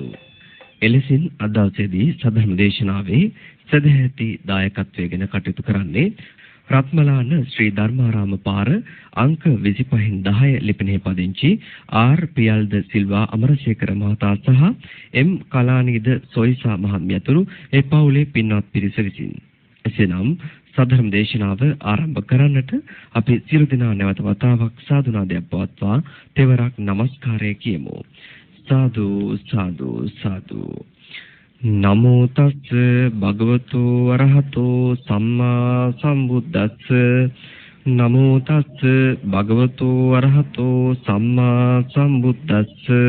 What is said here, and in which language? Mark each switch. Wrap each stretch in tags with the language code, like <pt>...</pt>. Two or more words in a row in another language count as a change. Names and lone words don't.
<si>එලෙසින් අද දවසේදී සදහම් දේශනාවේ සදැහැති දායකත්වයෙන් කටයුතු කරන්නේ රත්මලාන ශ්‍රී ධර්මාරාම පාර අංක 25 10 ලිපිනේ පදිංචි ආර් පියල්ද සිල්වා අමරශේකර මහතා සහ එම් කලානීද සොයිසා මහත්මිය ඇතුළු ඒ පවුලේ පින්වත් පිරිස විසින්. එසේනම් සදහම් දේශනාව ආරම්භ කරන්නට අපි සියලු දෙනා නැවත වතාවක් සාදුනාදයක් පවත්වා තෙවරක් নমස්කාරය කියමු. සාදු සාදු සාදු.</si> <pi>නමෝ තස්ස භගවතු වරහතෝ සම්මා සම්බුද්දස්ස. නමෝ තස්ස භගවතු වරහතෝ සම්මා සම්බුද්දස්ස.</pi>